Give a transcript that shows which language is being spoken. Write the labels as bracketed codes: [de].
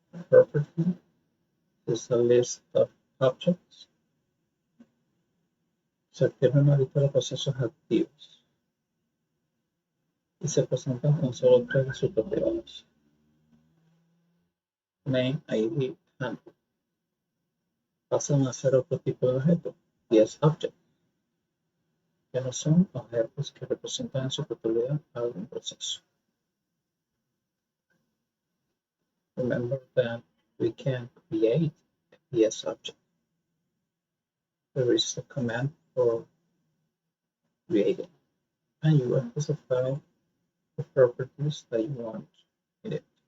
[en] Property is a list of objects. [es] Se activa una lista de procesos activos y se presentan con solo tres resultados: [en] name, ID, and [es] pasan a ser otro tipo de objeto, [en] 10 objects, [es] que no son objetos que representan en su totalidad algún proceso. [en] Remember that we can create a PS object. There is a command for creating, and you will specify the properties that you want in it.